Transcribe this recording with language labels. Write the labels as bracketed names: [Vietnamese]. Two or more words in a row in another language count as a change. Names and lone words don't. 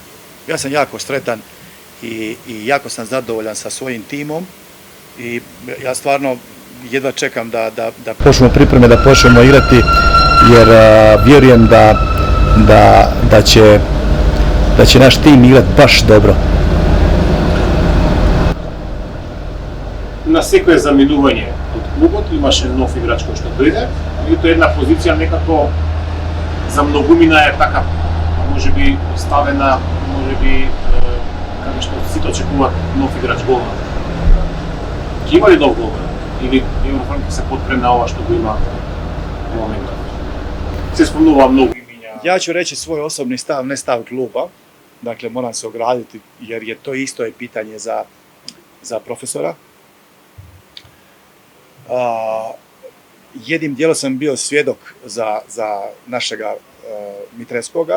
[Croatian] Ja sam jako sretan i jako sam zadovoljan sa svojim timom i ja stvarno jedva čekam da počnemo pripreme, da počnemo igrati, jer vjerujem da će naš tim igrati baš dobro. [Macedonian] На секое заминување од клубот имаше нов играч кој што дојде, и тоа една позиција некако за многумина е така, можеби оставена, можеби како што сите очекуваат нов играч голман. Ќе има ли нов голман? Или Еврофранк се потпре на ова што го има во моментот? Се спомнува многу имиња. [Croatian] Ja ću reći svoj osobni stav, ne stav kluba. Dakle, moram se ograditi jer je to isto je pitanje za profesora. Jednim dijelom sam bio svjedok za našega Mitreskoga.